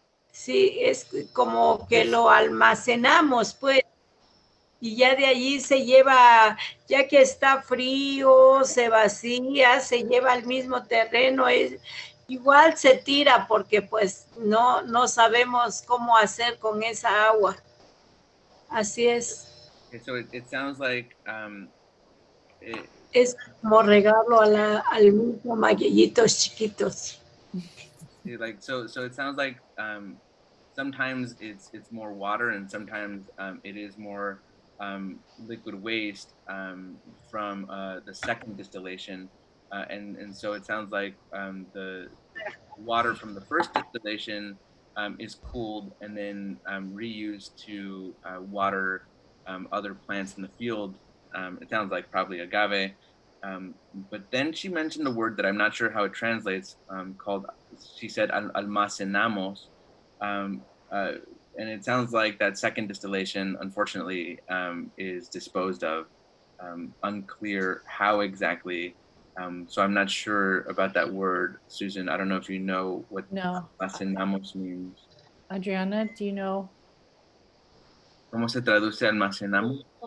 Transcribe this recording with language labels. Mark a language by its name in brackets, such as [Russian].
[Spanish] Sí, es como que lo almacenamos, pues, y ya de allí se lleva, ya que está frío, se vacía, se lleva al mismo terreno, igual se tira porque pues no sabemos cómo hacer con esa agua. Así es. [English] Okay, so it sounds like [Spanish] Es como regalo al mismo maguillitos chiquitos. [English] like so it sounds like sometimes it's more water and sometimes it is more liquid waste from the second distillation, and so it sounds like the water from the first distillation is cooled and then reused to water other plants in the field. It sounds like probably agave. But then she mentioned a word that I'm not sure how it translates, called, she said, almacenamos. Um, uh, and it sounds like that second distillation, unfortunately, is disposed of. Unclear how exactly. So I'm not sure about that word, Susan. I don't know if you know what No. almacenamos means. Adriana, do you know? [Spanish] ¿Cómo se traduce almacenamos?